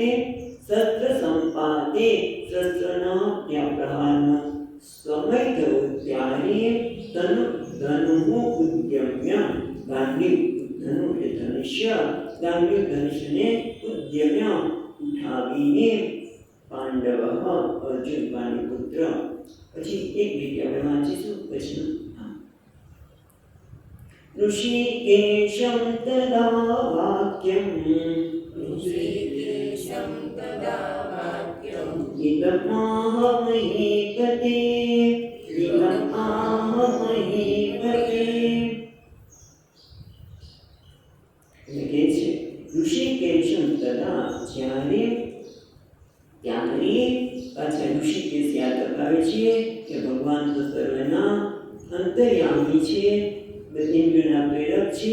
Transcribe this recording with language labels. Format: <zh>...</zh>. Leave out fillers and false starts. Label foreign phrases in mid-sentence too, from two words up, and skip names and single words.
<gu>શસ્ત્ર સંપાદે, શસ્ત્રના ત્યાં પ્રહારનો સમય થયો ત્યારે ધનુ ઉદ્યમ્ય, ગાંડીવ ધનુ એટલે ધનુષ્ય, ગાંડીવ ધનુષ્યને ઉદ્યમ્ય ઉઠાવીને પાંડવ અર્જુન પાણીપુત્ર. પછી એક રીતે આપણે વાંચીશું.</gu> <sa>પછી ऋषिकेशं तदा वाक्यम् इदमाह महीपते, इदमाह महीपते.</sa> <gu>એટલે કે છે ઋષિકેશમ તદા, જ્યારે પાછા ઋષિકેશ યાદ અપાવે છે કે ભગવાન તો સર્વના અંતર્યામી છે, ઇન્દ્રના પ્રેરક છે.</gu>